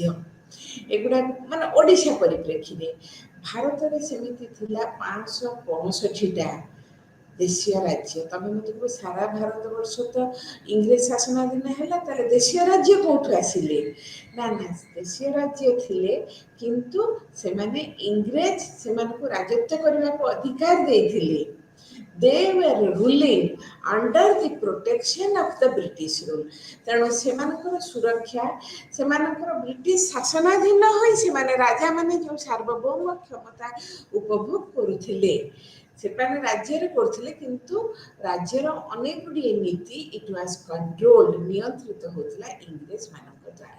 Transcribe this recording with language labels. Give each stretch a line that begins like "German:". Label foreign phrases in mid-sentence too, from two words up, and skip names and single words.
Odia: ଏଗୁଡ଼ା ମାନେ ଓଡ଼ିଶା ପରିପ୍ରେକ୍ଷୀରେ ଭାରତରେ ସେମିତି ଥିଲା 565ଟା ଦେଶୀୟ ରାଜ୍ୟ। ତମେ ମୋତେ କହିବ ସାରା ଭାରତ ବର୍ଷ ତ ଇଂରେଜ ଶାସନାଧୀନ ହେଲା, ତାହେଲେ ଦେଶୀୟ ରାଜ୍ୟ କୋଉଠୁ ଆସିଲେ? ନା ଦେଶୀୟ ରାଜ୍ୟ ଥିଲେ, କିନ୍ତୁ ସେମାନେ ଇଂରେଜ ସେମାନଙ୍କୁ ରାଜତ୍ୱ କରିବାକୁ ଅଧିକାର ଦେଇଥିଲେ।
English: They were ruling under the protection of the British rule.
Odia: ତେଣୁ ସେମାନଙ୍କର ସୁରକ୍ଷା, ସେମାନଙ୍କର ବ୍ରିଟିଶ ଶାସନାଧୀନ ହୋଇ ସେମାନେ ରାଜାମାନେ ଯେଉଁ ସାର୍ବଭୌମ କ୍ଷମତା ଉପଭୋଗ କରୁଥିଲେ ସେମାନେ ରାଜ୍ୟରେ କରୁଥିଲେ, କିନ୍ତୁ ରାଜ୍ୟର ଅନେକ ଗୁଡ଼ିଏ ନୀତି
English: it was controlled
Odia: ନିୟନ୍ତ୍ରିତ ହେଉଥିଲା ଇଂରେଜ ମାନଙ୍କ ଦ୍ୱାରା।